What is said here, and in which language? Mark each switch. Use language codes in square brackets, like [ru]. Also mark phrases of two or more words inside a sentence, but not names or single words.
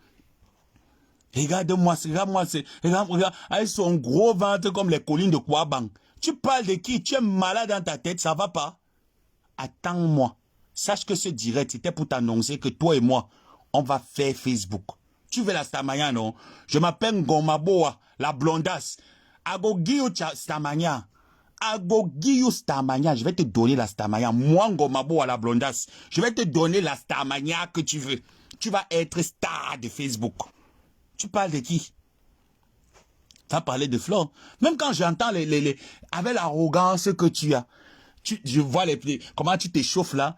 [fr] Regarde-moi, regarde, avec son gros ventre comme les collines de Kouabang. Tu parles de qui? Tu es malade dans ta tête, ça va pas? Attends-moi. Sache que ce direct, c'était pour t'annoncer que toi et moi, on va faire Facebook. Tu veux la Stamania, non? Je m'appelle Ngomaboa, la blondasse. Agogiyo Stamania. Agogiyo Stamania, je vais te donner la Stamania. Moi, Ngomabo à la blondasse, je vais te donner la Stamania que tu veux. Tu vas être star de Facebook. Tu parles de qui? Tu vas parler de Flore. Même quand j'entends avec l'arrogance que tu as, je vois comment tu t'échauffes là.